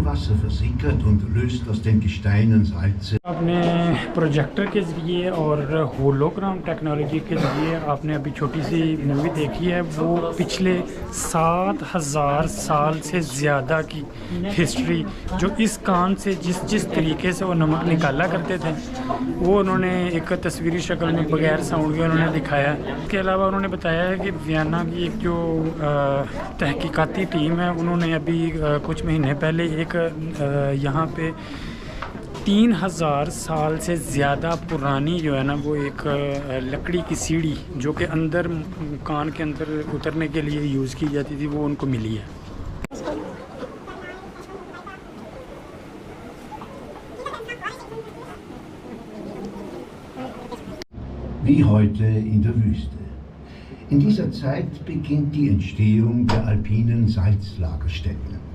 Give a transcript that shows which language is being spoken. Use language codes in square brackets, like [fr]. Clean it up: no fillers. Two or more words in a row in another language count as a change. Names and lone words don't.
[de] Wasser versickert und löst aus den Gesteinen Salze. [ur] آپ نے پروجیکٹر کے ذریعے اور [en] hologram technology [ur] کے ذریعے آپ نے ابھی چھوٹی سی مووی دیکھی ہے. وہ پچھلے 7000 سال سے زیادہ کی ہسٹری، جو اس کان سے جس طریقے سے وہ نمک نکالا کرتے تھے، وہ انہوں نے ایک تصویری شکل میں بغیر ساؤنڈ کے انہوں نے دکھایا. اس کے علاوہ انہوں نے بتایا ہے کہ ویانا کی ایک جو تحقیقاتی ٹیم ہے، انہوں نے ابھی کچھ مہینے پہلے ایک یہاں پہ 3000 سال سے زیادہ پرانی جو ہے نا، وہ ایک لکڑی کی سیڑھی جو کہ اندر کان کے اندر اترنے کے لیے یوز کی جاتی تھی، وہ ان کو ملی ہے. [de] Wie heute in der Wüste. In dieser Zeit beginnt die Entstehung der alpinen Salzlagerstätten.